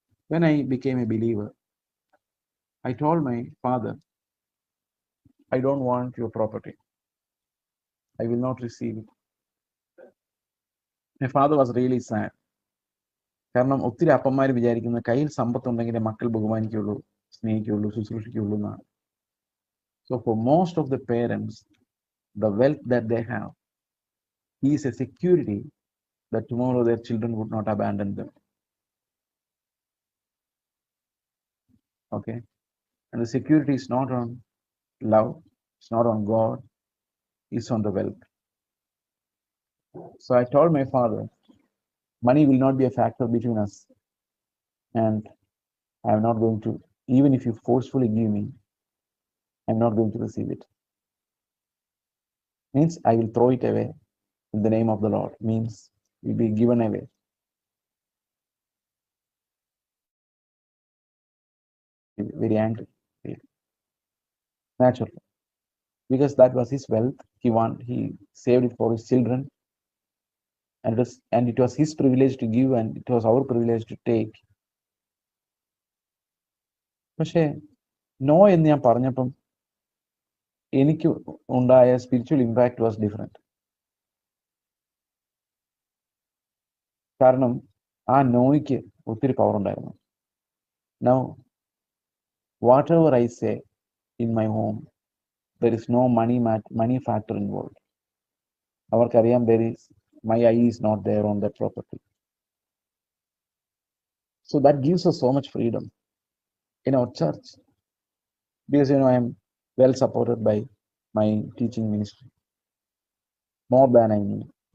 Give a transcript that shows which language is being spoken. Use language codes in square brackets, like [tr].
[en] When I became a believer, I told my father, I don't want your property, I will not receive it. My father was really sad. [ml] കാരണം ഒത്തിരി അപ്പന്മാർ വിചാരിക്കുന്നത് കയ്യിൽ സമ്പത്തുണ്ടെങ്കിലേ മക്കൾ ബഹുമാനിക്കുള്ളൂ, സ്നേഹിക്കുള്ളൂ, ശുശ്രൂഷിക്കുള്ളൂ എന്നാണ്. [en] So for most of the parents, the wealth that they have is a security that tomorrow their children would not abandon them. Okay, and the security is not on love, it's not on God, it's on the wealth. So I told my father, money will not be a factor between us, and I am not going to, even if you forcefully give me, I'm not going to receive it. Means I will throw it away in the name of the Lord, means it will be given away. Very angry, naturally, because that was his wealth. He saved it for his children, and it was his privilege to give, and it was our privilege to take. [ml] പക്ഷേ no എന്ന് ഞാൻ പറഞ്ഞപ്പം എനിക്ക് ഉണ്ടായ [en] Spiritual impact was different. [ml] കാരണം ആ നോയ്ക്ക് ഒത്തിരി power ഉണ്ടായിരുന്നു. [en] Now whatever I say in my home, there is no money factor involve. [ml] അവർക്കറിയാം [en] my eye is not there on that property. So that gives us so much freedom in our church, because I am well supported by my teaching ministry, more than I need.